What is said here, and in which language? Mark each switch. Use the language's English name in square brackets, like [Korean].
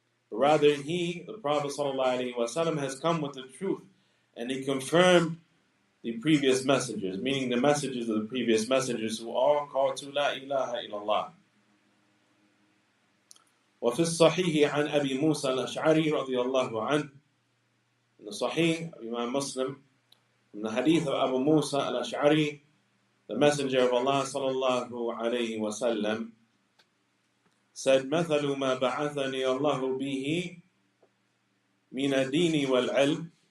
[English] Rather, He, the Prophet sallallahu alaihi wasallam, has come with the truth, and He confirmed the previous messengers, meaning the messages of the previous messengers who all called to La ilaha illallah. [Arabic] وفي الصحيح عن أبي موسى الأشعري رضي الله عنه. [English] In the Sahih of Imam Muslim, from the hadith of Abu Musa al-Ash'ari, the Messenger of Allah sallallahu alayhi wa sallam said, [Arabic] مثل ما بعثني الله به من الدين والعلم.